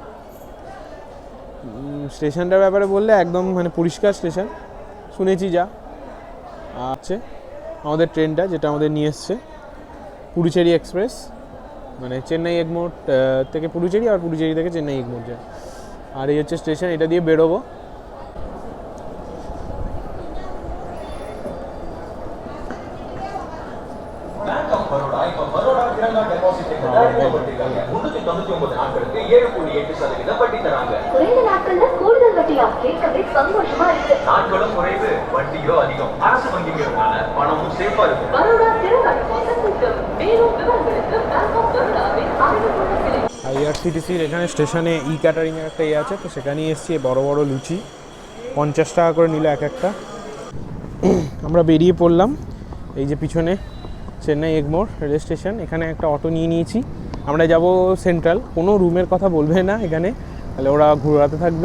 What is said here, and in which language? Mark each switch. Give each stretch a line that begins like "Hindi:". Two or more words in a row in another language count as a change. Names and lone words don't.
Bangla: স্টেশনটার ব্যাপারে বললে একদম মানে পরিষ্কার স্টেশন, শুনেছি যা। আছে আমাদের ট্রেনটা যেটা আমাদের নিয়ে এসছে, পুডুচেরি এক্সপ্রেস, মানে চেন্নাই এগমোর থেকে পুডুচেরি, আর পুডুচেরি থেকে চেন্নাই এগমোর যায়। আর এই হচ্ছে স্টেশন, এটা দিয়ে বেরোবো।
Tamil: குறைந்த நாட்கள்ல கூடுதல் வட்டியாம் கேட்கவே சந்தோஷமா இருக்கு. நாட்களும் குறைவு, வட்டியோ அதிகம். அரசு வங்கிங்கிறதுனால பணமும் சேஃபா இருக்கு. பரோடா திறன் கூட்டம் மேலும் விவரங்களுக்கு பேங்க் ஆஃப் பரோடாவின் அறிமுக கிளை
Bangla: আইআরসিটিসির এখানে স্টেশনে ই ক্যাটারিংয়ের একটা ইয়ে আছে, তো সেখানেই এসছি। বড় বড় লুচি 50 টাকা করে নিল এক একটা। আমরা বেরিয়ে পড়লাম। এই যে পিছনে চেন্নাই এগমোর রেল স্টেশন, এখানে একটা অটো নিয়ে নিয়েছি। আমরা যাব সেন্ট্রাল, কোনো রুমের কথা বলবে না এখানে, তাহলে ওরা ঘোরাতে থাকবে।